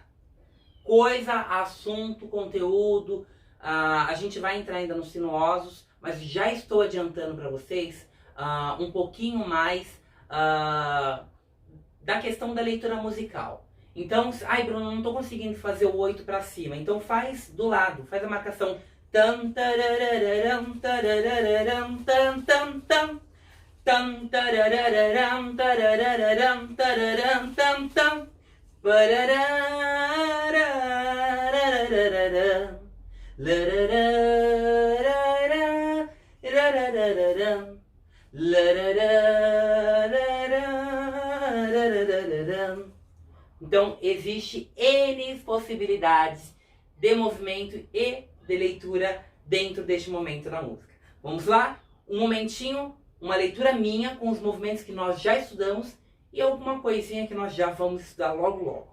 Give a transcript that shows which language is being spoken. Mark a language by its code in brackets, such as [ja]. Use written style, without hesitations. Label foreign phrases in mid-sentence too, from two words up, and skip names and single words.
[pt] Coisa, assunto, conteúdo, a gente vai entrar ainda nos sinuosos, mas já estou adiantando para vocês um pouquinho mais da questão da leitura musical. Então, ai Bruno, não estou conseguindo fazer o 8 para cima, então faz do lado, faz a marcação tam tarararam tarararam tam tam tam tam tarararam tarararam tararam tam tam pararararararararam larararararararam lararararararam larararararararam. Então, existe N possibilidades de movimento e de leitura dentro deste momento da música. Vamos lá? Um momentinho, uma leitura minha com os movimentos que nós já estudamos e alguma coisinha que nós já vamos estudar logo logo.